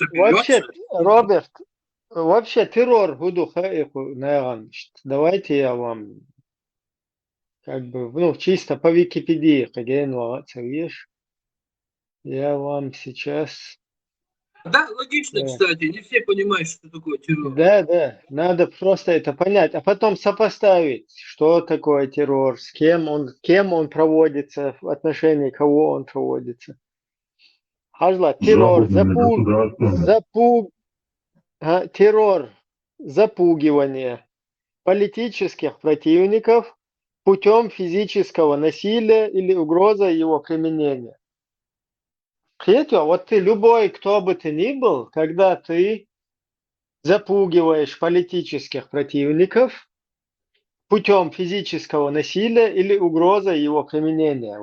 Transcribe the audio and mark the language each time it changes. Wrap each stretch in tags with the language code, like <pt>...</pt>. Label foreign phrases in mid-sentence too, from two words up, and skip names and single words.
<ru>Вообще, Роберт, вообще террор буду давайте я вам как бы, чисто по Википедии, я вам сейчас... Да, логично, кстати, не все понимают, что такое террор. Да, надо просто это понять, а потом сопоставить, что такое террор, с кем он проводится, в отношении кого он проводится. Хажла, террор, террор, запугивание политических противников путем физического насилия или угроза его применения. Третье, вот ты любой, кто бы ты ни был, когда ты запугиваешь политических противников путем физического насилия или угроза его применения.</ru>